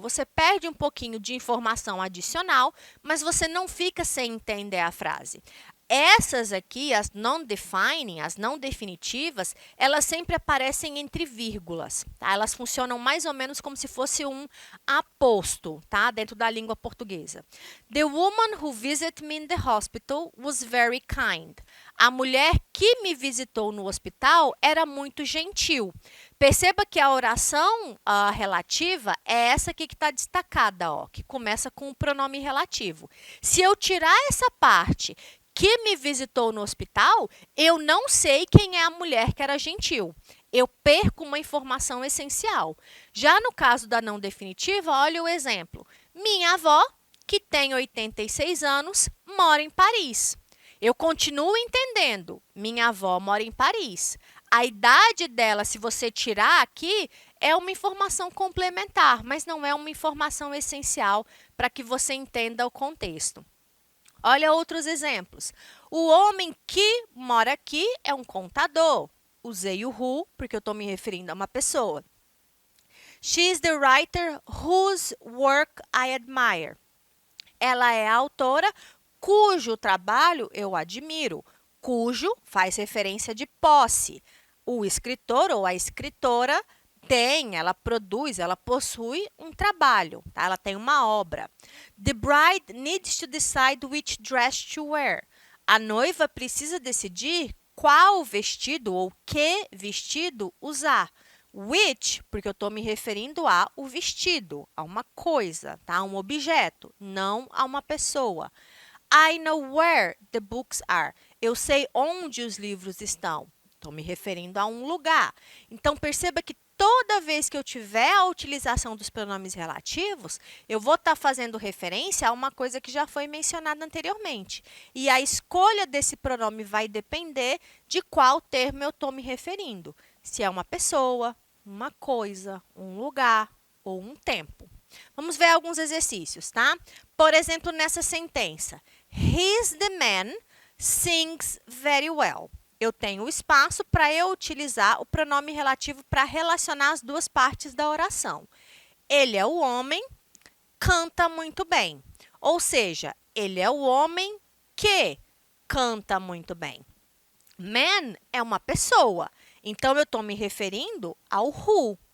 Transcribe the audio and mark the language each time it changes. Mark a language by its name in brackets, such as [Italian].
[Portuguese] Você perde um pouquinho de informação adicional, mas você não fica sem entender a frase. Essas aqui, as non-defining, as não definitivas, elas sempre aparecem entre vírgulas, tá? Elas funcionam mais ou menos como se fosse um aposto, tá? Dentro da língua portuguesa. [English] The woman who visited me in the hospital was very kind. [Portuguese] A mulher que me visitou no hospital era muito gentil. Perceba que a oração relativa é essa aqui que está destacada, ó, que começa com o pronome relativo. Se eu tirar essa parte que me visitou no hospital, eu não sei quem é a mulher que era gentil. Eu perco uma informação essencial. Já no caso da não definitiva, olha o exemplo. Minha avó, que tem 86 anos, mora em Paris. Eu continuo entendendo. Minha avó mora em Paris. A idade dela, se você tirar aqui, é uma informação complementar, mas não é uma informação essencial para que você entenda o contexto. Olha outros exemplos. O homem que mora aqui é um contador. Usei o who, porque eu estou me referindo a uma pessoa. [English] She is the writer whose work I admire. [Portuguese] Ela é a autora cujo trabalho eu admiro. Cujo faz referência de posse. O escritor ou a escritora ela produz, ela possui um trabalho, tá? Ela tem uma obra. [English] The bride needs to decide which dress to wear. [Portuguese] A noiva precisa decidir qual vestido ou que vestido usar. Which, porque eu estou me referindo ao vestido, a uma coisa, tá? A um objeto, não a uma pessoa. [English] I know where the books are. [Portuguese] Eu sei onde os livros estão. Estou me referindo a um lugar. Então, perceba que toda vez que eu tiver a utilização dos pronomes relativos, eu vou estar fazendo referência a uma coisa que já foi mencionada anteriormente. E a escolha desse pronome vai depender de qual termo eu estou me referindo. Se é uma pessoa, uma coisa, um lugar ou um tempo. Vamos ver alguns exercícios, tá? Por exemplo, nessa sentença. [English] He's the man sings very well. [Portuguese] Eu tenho espaço para eu utilizar o pronome relativo para relacionar as duas partes da oração. Ele é o homem, canta muito bem. Ou seja, ele é o homem que canta muito bem. Man é uma pessoa. Então, eu estou me referindo ao who.